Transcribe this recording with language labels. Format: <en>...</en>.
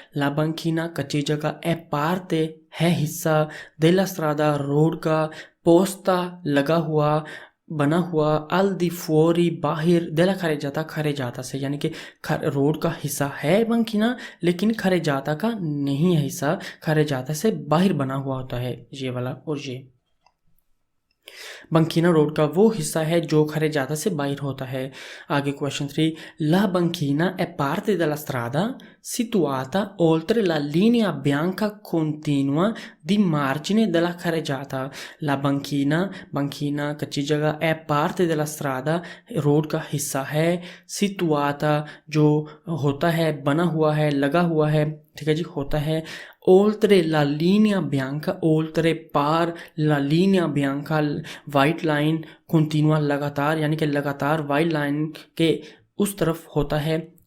<it>La banchina</it> <hi>कच्ची जगह</hi> <it>è parte</it> <hi>है हिस्सा</hi> <it>della strada</it> <hi>रोड का,</hi> <it>posta</it> <hi>लगा हुआ बना हुआ,</hi> <it>al di fuori</it> <hi>बाहर,</hi> <it>della carreggiata carreggiata</it> <hi>से, यानी कि रोड का हिस्सा है बंकीना, लेकिन carreggiata का नहीं है हिस्सा, carreggiata से बाहर बना हुआ होता है ये वाला। और ये बंकीना रोड का वो हिस्सा है जो खरे जाता से बाहर होता है। आगे question 3,</hi> <it>La banchina è parte della strada situata oltre la linea bianca continua di margine della carreggiata। La banchina</it> <hi>कच्ची जगह,</hi> <it>è parte della strada</it> <hi>रोड का हिस्सा है,</hi> <it>situata</it> <hi>जो होता है, बना हुआ है, लगा हुआ है। ठीक है जी, होता है।</hi> <it>oltre la linea bianca, oltre</it> <hi>पार,</hi> <it>la linea bianca</it> <hi>white line,</hi> <it>continua</it> <hi>लगातार, यानी कि लगातार वाइट लाइन के उस तरफ होता है।</hi>